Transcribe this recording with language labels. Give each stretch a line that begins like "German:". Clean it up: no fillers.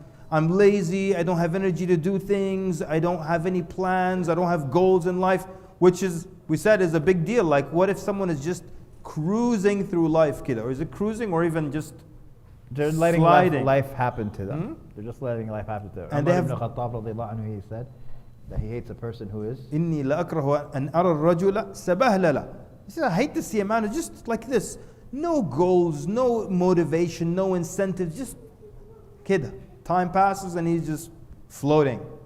English: I'm lazy, I don't have energy to do things, I don't have any plans, I don't have goals in life, which is, we said, is a big deal. Like, what if someone is just cruising through life, kid? Or is it cruising, or even just they're letting life happen to them. Hmm? They're just letting life happen to them. And Umar they ibn Khattab radiallahu anhu, he said that he hates a person who is.
Arabic: إني لأكره أن أرى الرجل سبهللا.
English: He said, I hate to see a man who's just like this. No goals, no motivation, no incentives, just kid. Time passes and he's just floating.